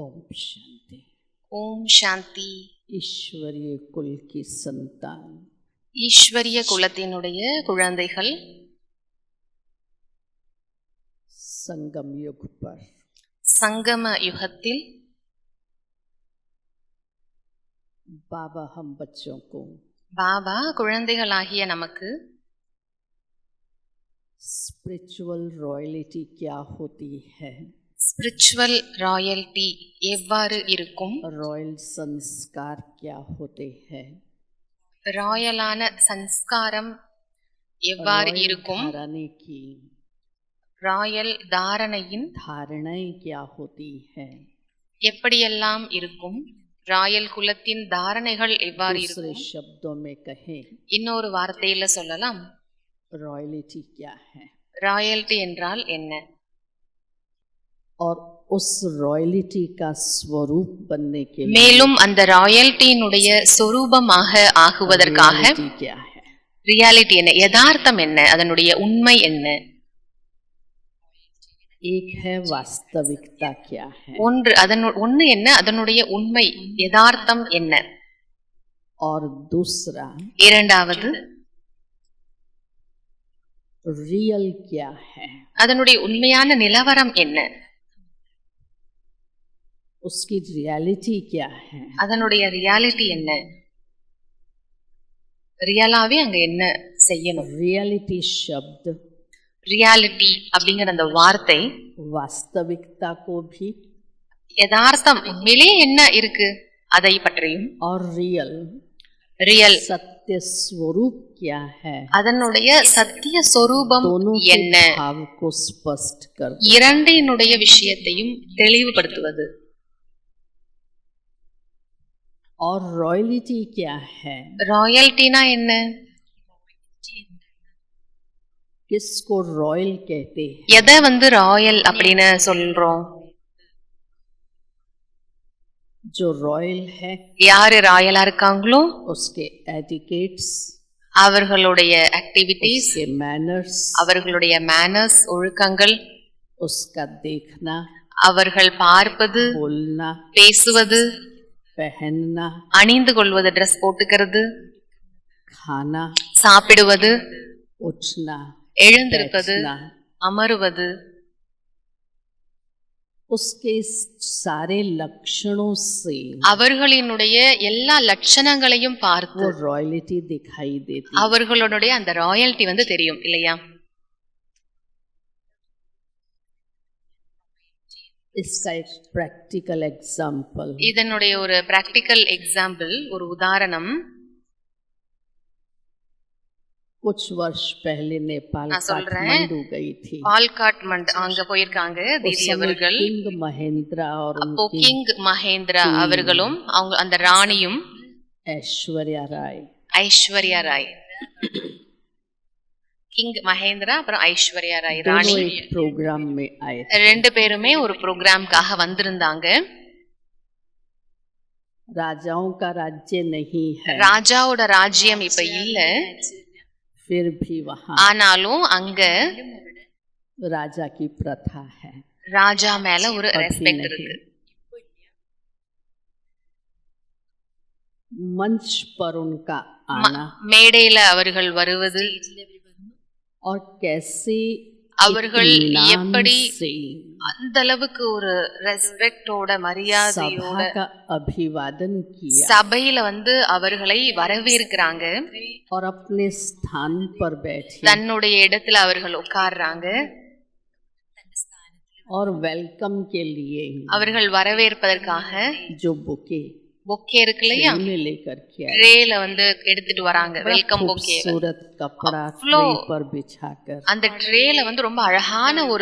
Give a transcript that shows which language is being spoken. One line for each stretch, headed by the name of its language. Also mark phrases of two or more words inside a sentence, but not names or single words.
Hindi: शांति। ओम शांति। ईश्वरीय कुल की संतान,
Tamil: ஈஸ்வரிய குலத்தினுடைய குழந்தைகள்
Hindi: संगम युग पर
Tamil: சங்கம யுகத்தில்
Hindi: बाबा हम बच्चों को
Tamil: பாபா குழந்தைகளாகிய நமக்கு
English: spiritual royalty
Hindi: क्या होती है,
English: spiritual royalty
Tamil: எவ்வாறு இருக்கும்,
Hindi: रॉयल संस्कार क्या होते हैं,
Tamil: ராயலான சன்ஸ்காரம் எவ்வாறு இருக்கும்,
Hindi: धारणे की
Tamil: ராயல் தாரணையின்
Hindi: धारणाएं क्या होती है,
Tamil: எப்படியெல்லாம் இருக்கும், ராயல் குலத்தின் தாரணைகள் எவ்வாறு
Hindi: दूसरे
Tamil: இருக்கும்.
Hindi: शब्दों में कहें
Tamil: இன்னொரு வார்த்தையில சொல்லலாம்,
Hindi: रॉयल्टी क्या है
Tamil: ராயல்டி என்றால் என்ன,
Hindi: और उस रॉयल्टी का स्वरूप बनने के लिए
Tamil: மேலும் அந்த ராயல்டியினுடைய சொரூபமாக ஆகுவதற்காக
Hindi: reality क्या है,
Tamil: ரியாலிட்டி என்ன, யதார்த்தம் என்ன, அதனுடைய உண்மை என்ன.
Hindi: एक है वास्तविकता क्या है,
Tamil: ஒன்று என்ன, அதனுடைய உண்மை யதார்த்தம் என்ன,
Hindi: और दूसरा
Tamil: இரண்டாவது
Hindi: रियल क्या है,
Tamil: அதனுடைய உண்மையான நிலவரம் என்ன,
Hindi: उसकी रियलिटी क्या है,
Tamil: அதனுடைய ரியாலிட்டி என்ன, ரியலாவே அங்க என்ன செய்யணும்.
Hindi: रियलिटी शब्द
Tamil: ரியாலிட்டி அப்படிங்கிற அந்த வார்த்தை
Hindi: वास्तविकता को भी
Tamil: யதார்த்தம் உண்மையிலேயே என்ன இருக்கு அதை பற்றியும்,
Hindi: और रियल
Tamil: ரியல்
Hindi: सत्य स्वरूप क्या है,
Tamil: அதனுடைய சத்திய சொரூபம்
Hindi: दोनों
Tamil: என்ன,
Hindi: के भाव को स्पष्ट कर
Tamil: இரண்டினுடைய விஷயத்தையும் தெளிவுபடுத்துவது.
Hindi: और रॉयल्टी क्या है,
Tamil: ராயல்டினா என்ன,
Hindi: किसको रॉयल कहते हैं,
Tamil: எதை ராயல் அப்படின்னு சொல்றோம்.
Hindi: जो रॉयल है
Tamil: யாரு ராயலா இருக்காங்களோ
Hindi: उसके एटिकेट्स,
Tamil: அவர்களுடைய ஆக்டிவிட்டீஸ்,
Hindi: उसके मैनर्स,
Tamil: அவர்களுடைய மேனர்ஸ் ஒழுக்கங்கள்,
Hindi: उसका देखना,
Tamil: அவர்கள் பார்ப்பது,
Hindi: बोलना,
Tamil: பேசுவது,
Hindi: पहनना,
Tamil: அணிந்து கொள்வது, ட்ரெஸ் போட்டுக்கிறது,
Hindi: खाना,
Tamil: சாப்பிடுவது,
Hindi: उठना,
Tamil: எழுந்திருப்பது,
Hindi: बैठना,
Tamil: அமருவது,
Hindi: उसके सारे लक्षणों से
Tamil: அவர்களினுடைய எல்லா லட்சணங்களையும் பார்த்து
Hindi: वो रॉयल्टी दिखाई देती है।
Tamil: அவர்களுடைய அந்த ராயல்டி தெரியும் இல்லையா.
Hindi: इसका एक
English: practical example,
Tamil: இதனுடைய ஒரு
English: practical example,
Tamil: ஒரு உதாரணம்.
Hindi: कुछ वर्ष पहले नेपाल
Tamil: நான் சொல்றேன்.
Hindi: काठमांडू गई थी।
Tamil: பால்காட்மண்ட் அங்க போயிருக்காங்க
Hindi: उस
Tamil: தீதி
Hindi: समय
Tamil: அவர்கள்.
Hindi: किंग महेंद्रा और
Tamil: அப்போ
Hindi: उनकी
Tamil: கிங் மகேந்திரா அவர்களும் அவங்க அந்த ராணியும்
Hindi: ऐश्वर्या राय
Tamil: ஐஸ்வர்யா ராய், கிங் மகேந்திரா அப்புறம் ஐஸ்வர்யா ராய்
Hindi: दोनों
Tamil: ராணி
Hindi: एक प्रोग्राम में आए थे।
Tamil: ரெண்டு பேருமே ஒரு ப்ரோக்ராம்காக வந்திருந்தாங்க.
Hindi: राजाओं का राज्य नहीं है,
Tamil: ராஜாவோட ராஜ்யம் இப்ப இல்ல,
Hindi: फिर भी वहाँ
Tamil: ஆனாலும் அங்க
Hindi: राजा की प्रथा है,
Tamil: ராஜா மேல ஒரு
Hindi: अभी
Tamil: ரெஸ்பெக்ட்
Hindi: नहीं।
Tamil: இருக்கு.
Hindi: मंच पर उनका आना
Tamil: மேடையில அவர்கள் வருவது,
Hindi: और कैसे
Tamil: அவர்கள்
Hindi: इत्मीनान
Tamil: எப்படி
Hindi: से
Tamil: அந்த அளவுக்கு ஒரு ரெஸ்பெக்டோட மரியாதையோட
Hindi: सभा का अभिवादन किया
Tamil: சபையில அவர்களை வரவேற்கிறாங்க.
Hindi: और अपने स्थान पर बैठे
Tamil: தன்னுடைய இடத்துல அவர்கள் உட்கார்றாங்க.
Hindi: और वेलकम के लिए
Tamil: அவர்கள் வரவேற்பதற்காக
Hindi: जो बुके
Tamil: பொக்கே இருக்கு இல்லையா,
Hindi: उन्हें लेकर के आए।
Tamil: ட்ரேல எடுத்துட்டு வராங்க
English: welcome bouquet.
Hindi: खूबसूरत कपड़ा
Tamil: अவ்வளோ
Hindi: ट्रे पर बिछाकर
Tamil: அந்த ட்ரேல ரொம்ப அழகான ஒரு